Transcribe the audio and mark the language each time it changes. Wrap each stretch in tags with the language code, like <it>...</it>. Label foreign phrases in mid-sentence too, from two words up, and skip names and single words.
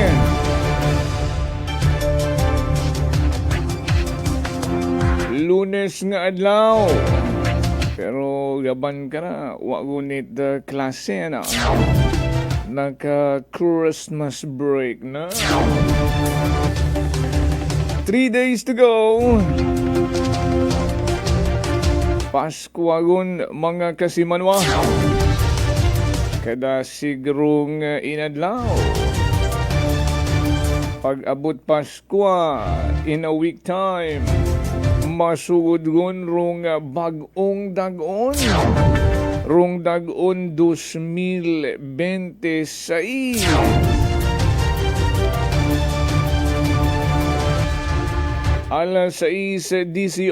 <msb>Lunes nga adlaw. Pero gaban ka na, wagunit klase na. Naka-</msb> <en>Christmas break</en> <msb>na.</msb> <en>3 days to go.</en> <msb>Pasko agon mga kasimanwa. Kada sigrong inadlaw. Pag-abot Pasko</msb> <en>in a week time,</en> <msb>masugod gon rong bagong dagon. Rong dagon 2026. Alas 6:18.</msb>